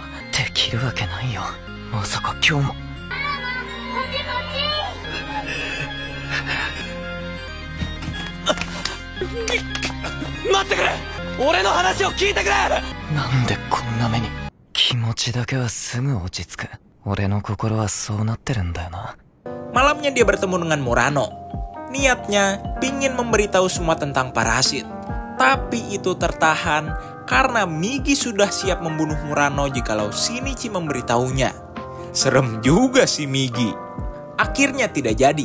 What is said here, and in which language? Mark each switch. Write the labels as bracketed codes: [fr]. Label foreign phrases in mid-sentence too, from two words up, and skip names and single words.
[ja] できるわけないよ。まさか今日も。待ってくれ。俺の話を聞いてくれ。なんでこんな目に。気持ちだけはすぐ落ち着く。俺の心はそうなってるんだよな。 [id] Malamnya dia bertemu dengan Murano. Niatnya pingin memberitahu semua tentang parasit. Tapi itu tertahan karena Migi sudah siap membunuh Murano jikalau Shinichi memberitahunya. Serem juga si Migi. akhirnya tidak jadi.